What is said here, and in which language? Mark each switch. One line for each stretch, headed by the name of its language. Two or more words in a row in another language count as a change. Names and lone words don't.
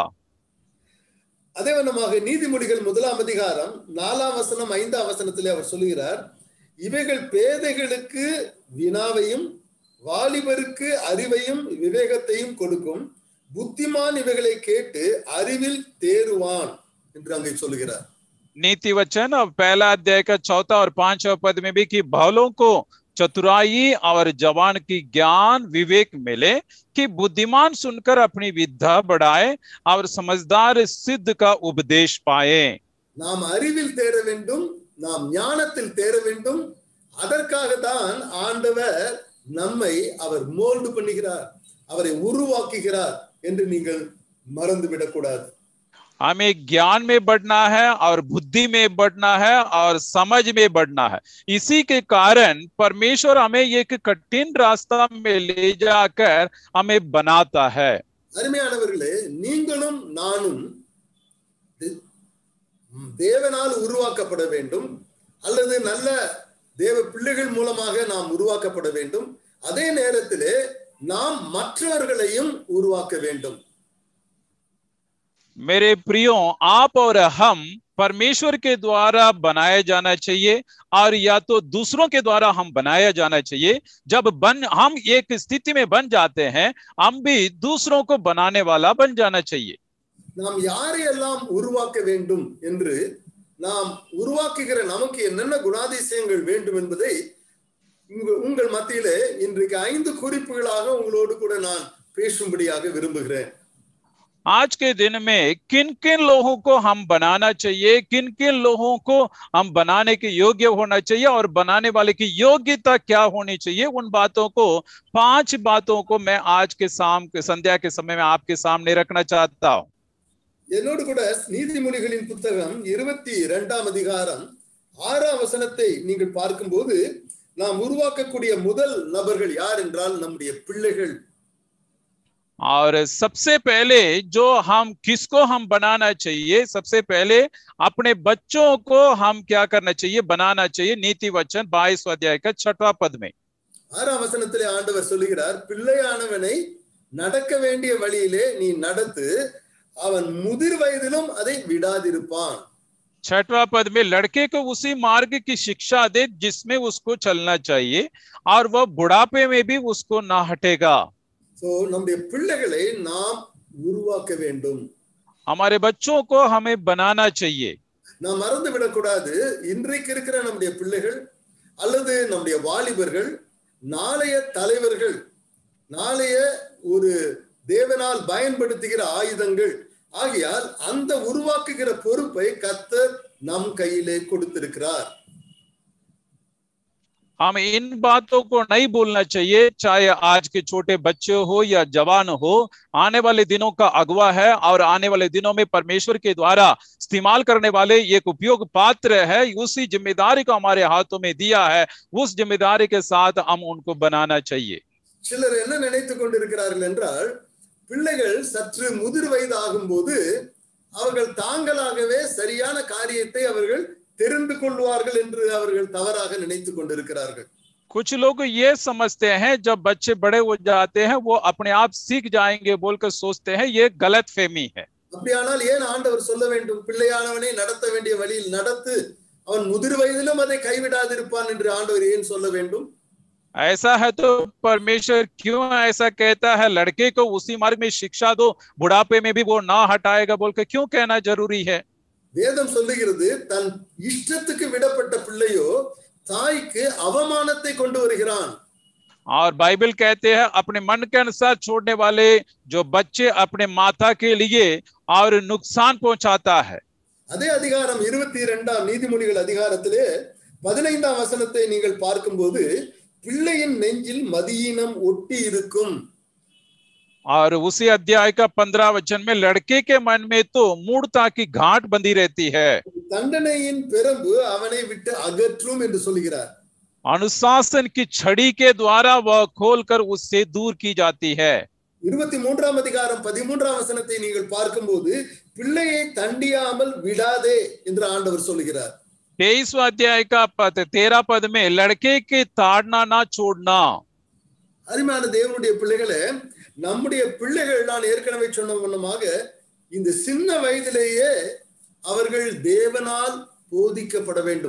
Tamil: அதே வண்ணமாக நீதிமொழிகள் 1ஆம் அதிகாரம் 4ஆம் வசனம் 5ஆம் வசனத்திலே அவர் சொல்லுகிறார், இவைகள் பேதைகளுக்கு வினாவையும் வாலிபருக்கு அறிவையும் விவேகத்தையும் கொடுக்கும், புத்திமான் இவைகளை கேட்டு அறிவில் தேறுவான் என்று அங்கே சொல்லுகிறார்।
Hindi: नीति वचन और 1 अध्याय का 4 और 5वां पद में भी कि भलों को चतुराई और जवान की ज्ञान विवेक मिले, कि बुद्धिमान सुनकर अपनी विद्या बढ़ाए और समझदार सिद्ध का उपदेश पाए।
Tamil: நாம் அறிவில் தேர வேண்டும், நாம் ஞானத்தில் தேர வேண்டும்। அதற்காக தான் ஆண்டவர் நம்மை அவர் மோல்டு பண்ணுகிறார், அவரை உருவாக்குகிறார் என்று நீங்கள் மறந்துவிடக் கூடாது।
Hindi: हमें ज्ञान में बढ़ना है और बुद्धि में बढ़ना है और समझ में बढ़ना है। इसी के कारण परमेश्वर हमें एक कठिन रास्ता में ले जाकर हमें बनाता है।
Tamil: அருமையானவர்களே, நீங்களும் நானும் தேவனால் உருவாக்கப்பட வேண்டும், அல்லது நல்ல தேவ பிள்ளைகள் மூலமாக நாம் உருவாக்கப்பட வேண்டும்। அதே நேரத்திலே நாம் மற்றவர்களையும் உருவாக்க வேண்டும்।
Hindi: मेरे प्रियो, आप और हम परमेश्वर के द्वारा बनाया जाना चाहिए और या तो दूसरों के द्वारा हम बनाया जाना चाहिए। जब हम एक स्थिति में बन जाते हैं, हम भी दूसरों को बनाने वाला बन जाना चाहिए।
Tamil: நாம் யாரையெல்லாம் உருவாக்க வேண்டும் என்று நாம் உருவாக்குகிற நமக்கு என்னென்ன குணாதிசயங்கள் வேண்டும் என்பதை உங்கள் மத்தியிலே இன்றைக்கு 5 குறிப்புகளாக உங்களோடு கூட நான் பேசும்படியாக விரும்புகிறேன்।
Hindi: आज के दिन में किन किन लोगों को हम बनाना चाहिए, किन किन लोगों को हम बनाने के योग्य होना चाहिए और बनाने वाले की योग्यता क्या होनी चाहिए, उन बातों को 5 बातों को मैं आज के संध्या के समय में आपके सामने रखना चाहता हूं।
Tamil: என்னோடு கூட நீதிமொழிகளின் புத்தகம் 22ஆம் அதிகாரம் 6ஆம் வசனத்தை நீங்கள் பார்க்கும்போது நாம் உருவாக்கக்கூடிய முதல் நபர்கள் யார் என்றால் நம்முடைய பிள்ளைகள்।
Hindi: और सबसे पहले जो हम किसको हम बनाना चाहिए, सबसे पहले अपने बच्चों को हम क्या करना चाहिए, बनाना चाहिए। नीति वचन 22 अध्याय का 6वां पद में
Tamil: 6ஆம் வசனத்திலே ஆண்டவர் சொல்லுகிறார், பிள்ளையானவனை நடக்க வேண்டிய வழியிலே நீ நடத்து, அவன் முதிர் வயதிலும் அதை விடாதிருப்பான்।
Hindi: 6वां पद में लड़के को उसी मार्ग की शिक्षा दे जिसमें उसको चलना चाहिए और वह बुढ़ापे में भी उसको ना हटेगा।
Tamil: சோ நம்முடைய பிள்ளைகளை நாம் உருவாக்க வேண்டும்।
Hindi: हमारे बच्चों को हमें बनाना चाहिए।
Tamil: நாம் மறந்து விடக்கூடாது, இன்றைக்கு இருக்கிற நம்முடைய பிள்ளைகள் அல்லது நம்முடைய வாலிபர்கள் நாளைய தலைவர்கள், நாளைய ஒரு தேவனால் பயன்படுத்துகிற ஆயுதங்கள்। ஆகையால் அந்த உருவாக்குகிற பொறுப்பை கர்த்தர் நம் கையிலே கொடுத்திருக்கிறார்।
Hindi: हमें इन बातों को नहीं भूलना चाहिए, चाहे आज के छोटे बच्चे हो या जवान हो। आने वाले दिनों का अगुवा है और आने वाले दिनों में परमेश्वर के द्वारा इस्तेमाल करने वाले एक उपयोग पात्र है। उसी जिम्मेदारी को हमारे हाथों में दिया है, उस जिम्मेदारी के साथ हम उनको बनाना चाहिए।
Tamil: சிலர் என்ன நினைத்துக் கொண்டிருக்கிறார்கள் என்றால், பிள்ளைகள் சற்று முதிர் வயது ஆகும்போது அவர்கள் தாங்களாகவே சரியான காரியத்தை அவர்கள் தெரிந்து கொள்வார்கள் என்று அவர்கள் தவறாக நினைத்துக் கொண்டிருக்கிறார்கள்।
Hindi: कुछ लोग ये समझते हैं जब बच्चे बड़े हो जाते हैं वो अपने आप सीख जाएंगे बोलकर सोचते हैं, ये गलत फहमी है।
Tamil: அப்படியானால் ஏன் ஆண்டவர் சொல்ல வேண்டும், பிள்ளையானவனை நடத்த வேண்டிய வழியில் நடத்து, அவன் முதிர் வயதிலும் அதை கைவிடாதிருப்பான் என்று ஆண்டவர் ஏன் சொல்ல வேண்டும்?
Hindi: ऐसा है तो परमेश्वर क्यों ऐसा कहता है, लड़के को उसी मार्ग में शिक्षा दो, बुढ़ापे में भी वो ना हटाएगा बोलकर क्यों कहना जरूरी है?
Tamil: வேதம் சொல்லுகிறது, தன் இஷ்டத்துக்கு விடப்பட்ட பிள்ளையோ தாய்க்கு அவமானத்தை கொண்டு வருகிறான்।
Hindi: और बाइबल कहते हैं अपने मन के अनुसार छोड़ने वाले जो बच्चे अपने माता के लिए और नुकसान पहुंचाता है।
Tamil: அதே அதிகாரம் 22ஆம் நீதிமொழிகள் அதிகாரத்திலே 15ஆம் வசனத்தை நீங்கள் பார்க்கும்போது, பிள்ளையின் நெஞ்சில் மதியீனம் ஒட்டி இருக்கும்।
Hindi: और उसी अध्याय का 15 वचन में लड़के के मन में तो मूढ़ता की गांठ बंधी रहती है।
Tamil: தண்டனையின் பெரும்பு அவனை விட்டு அகற்றும் என்று சொல்கிறார்।
Hindi: अनुशासन की छड़ी के द्वारा वह खोलकर उससे दूर की जाती है।
Tamil: 23ஆம் அதிகாரம் 13ஆம் வசனத்தை நீங்கள் பார்க்கும்போது, பிள்ளையை தண்டியாமல் விடாதே என்று ஆண்டவர் சொல்கிறார்।
Hindi: 23वां अध्याय का 13 पद में लड़के के ताड़ना ना छोड़ना।
Tamil: அருமையான தேவனுடைய பிள்ளைகளே, நம்முடைய பிள்ளைகள் நான் ஏற்கனவே சொன்ன வண்ணமாக இந்த சின்ன வயதிலேயே அவர்கள் தேவனால் போதிக்கப்பட வேண்டும்।